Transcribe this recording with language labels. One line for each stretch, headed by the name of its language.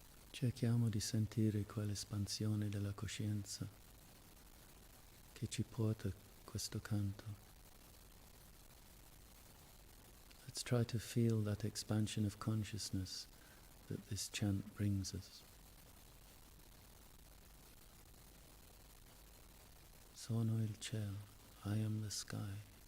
Italian: Cerchiamo di sentire quell'espansione della coscienza che ci porta questo canto.
English: Let's try to feel that expansion of consciousness that this chant brings us.
Italian: Sono il cielo,
English: I am the sky.